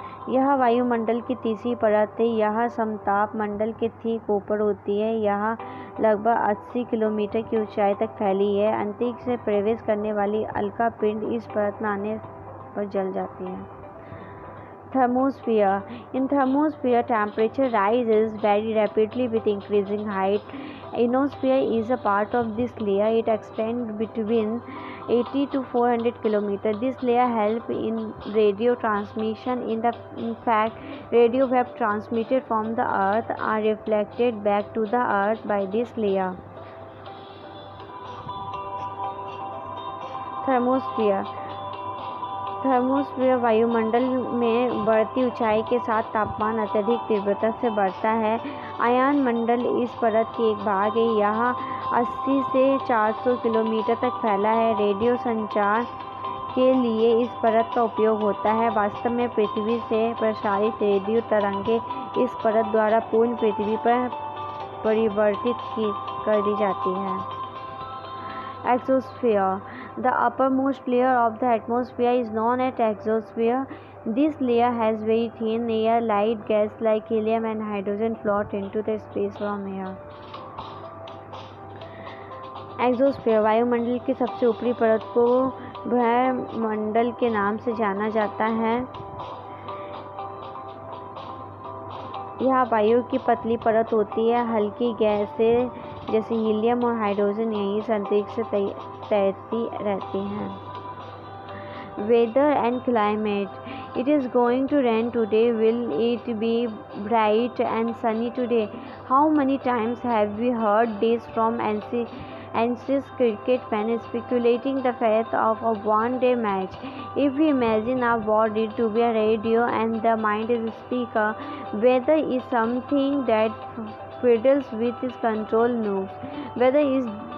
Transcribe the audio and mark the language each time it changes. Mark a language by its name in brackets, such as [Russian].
[Hindi] यह वायुमंडल की तीसरी परत है. यह समताप मंडल के ठीक ऊपर होती है. यह लगभग 80 किलोमीटर की ऊंचाई तक फैली है. अंतरिक्ष से प्रवेश करने वाली उल्का पिंड इस परत में आने पर जल जाती है. [English] Thermosphere. In thermosphere, temperature rises very rapidly with increasing height. Ionosphere is a part of this layer. It extends between 80 to 400 km. This layer helps in radio transmission. In fact, radio waves transmitted from the Earth are reflected back to the Earth by this layer. Thermosphere. [Hindi] Thermosphere वायुमंडल में बढ़ती ऊंचाई के साथ तापमान अत्यधिक तीव्रता से बढ़ता है. आयन मंडल इस परत की एक भाग है. यह 80 से 400 किलोमीटर तक फैला है. रेडियो संचार के लिए इस परत का उपयोग होता है. वास्तव में पृथ्वी से प्रसारित रेडियो तरंगें इस परत द्वारा पूर्ण पृथ्वी पर परिवर्तित कर दी जाती हैं. [English] Exosphere. The uppermost layer of the atmosphere is known as exosphere. This layer has very thin air. Light gas like helium and hydrogen float into the space from air. [Hindi] Exosphere वायुमंडल की सबसे ऊपरी परत को वायुमंडल के नाम से जाना जाता है. यह वायु की पतली परत होती है. हल्की गैसें जैसे हीलियम और हाइड्रोजन यहीं से अंतरिक्ष से तैरती रहती हैं. [English] Weather and climate. It is going to rain today. Will it be bright and sunny today? How many times have we heard this from anxious cricket fans speculating the fate of a one-day match. If we imagine our body to be a radio and the mind is a speaker, weather is something that fiddles with its control knobs. Weather is